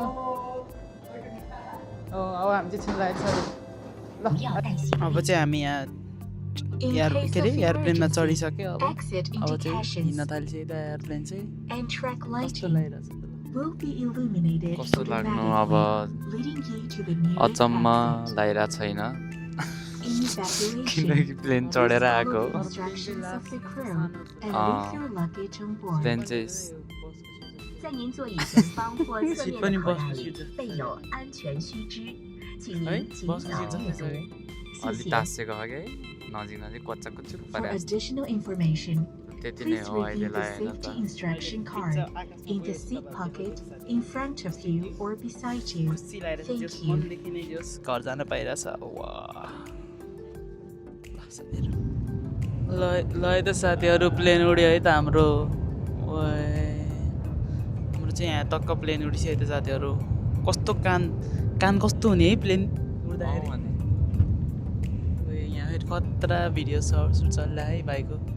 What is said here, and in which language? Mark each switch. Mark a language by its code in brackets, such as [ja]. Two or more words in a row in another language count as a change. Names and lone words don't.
[ne] हामी चाहिँ छिर्नु लागेको छ ल अब चाहिँ हामी यहाँ के अरे एयरप्लेनमा चढिसक्यो अब चाहिँ हिँड्न थालिसक्यो यता एयरप्लेन चाहिँ कस्तो लागिरहेको छ कस्तो लाग्नु अब अचम्म लागिरहेको छैन किनकि प्लेन चढेर आएको प्लेन चाहिँ [zh] 在您座椅前方或侧面的口袋里备有安全须知，请您尽早阅读。谢 [ne] अलि [zh] 谢。 [ne] तासेको हो कि नजिक नजिक कच्चा कुच्चुक [en] For [ne] परेको [en] additional information, [ne] त्यति नै [en] please [ne] हो अहिले [en] review the [ne] लाग्यो [en] safety [ne] त [en] instruction card in the seat pocket in front of you or beside you. [ne] खुसी लागेर [en] Thank [ne] चाहिँ [en] you. [ne] मनदेखि नै जस घर जान पाइरहेछ वाह ल ल है त साथीहरू प्लेन उड्यो है त हाम्रो हाम्रो चाहिँ यहाँ टक्क प्लेन उडिसक्यो त साथीहरू कस्तो कान कस्तो हुने है प्लेन उड्दाखेरि यहाँ फेरि खतरा भिडियो सुट चल्ला है भाइको